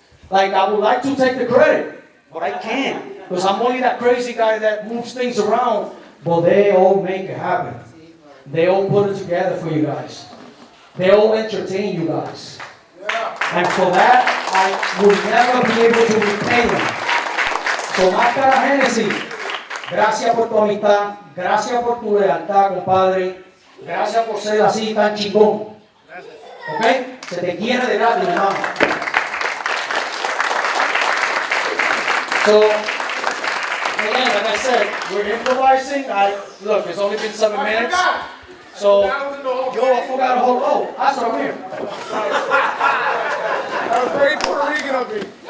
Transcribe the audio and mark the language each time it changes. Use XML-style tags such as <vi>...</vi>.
<en>Like, I would like to take the credit, but I can't. Because I'm only that crazy guy that moves things around. But they all make it happen. They all put it together for you guys. They all entertain you guys. And for that, I will never be able to repay them.</en> <es>So, Máscara Hennessy, gracias por tu amistad, gracias por tu lealtad, compadre. Gracias por ser así tan chingón. ¿Ok? Se te quiere de gratis, hermano.</es> <en>So, again, like I said, we're improvising. Look, it's only been 7 minutes. So, yo, I forgot to hold. Oh, that's what I'm here. That was very Puerto Rican of me.</en>